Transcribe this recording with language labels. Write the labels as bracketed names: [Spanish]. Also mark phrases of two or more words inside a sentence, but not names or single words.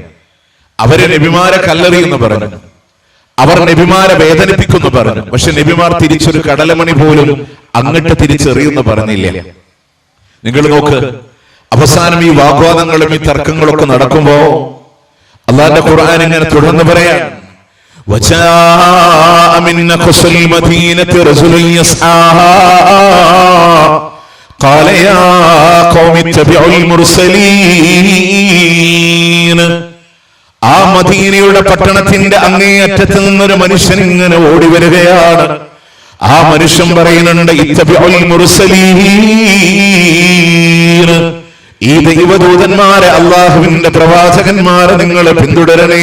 [Malayalam] അവര് നബിമാരെ കല്ലെറിയെന്ന് പറഞ്ഞു, അവർ നബിമാരെ വേദനിപ്പിക്കുന്നു പറഞ്ഞു. പക്ഷെ നബിമാർ തിരിച്ചൊരു കടലമണി പോലും അങ്ങോട്ട് തിരിച്ചെറിയുന്നു പറഞ്ഞില്ല. നിങ്ങൾ നോക്ക്, അവസാനം ഈ വാഗ്വാദങ്ങളും ഈ തർക്കങ്ങളൊക്കെ നടക്കുമ്പോ അല്ലാഹുവിന്റെ ഖുർആൻ ഇങ്ങനെ തുടർന്ന് പറയാൻ [Arabic] وجاء من أقصى المدينة رجل يسعى قال يا قوم اتبعوا المرسلين. [Malayalam] ആ മദീനയുടെ പട്ടണത്തിന്റെ അങ്ങേയറ്റത്ത് നിന്നൊരു മനുഷ്യൻ ഇങ്ങനെ ഓടി വരികയാണ്. ആ മനുഷ്യൻ പറയുന്നുണ്ട് [Arabic] اتبعوا المرسلين, [Malayalam] ഈ ദൈവദൂതന്മാരെ, അല്ലാഹുവിന്റെ പ്രവാചകന്മാരെ നിങ്ങൾ പിന്തുടരണേ.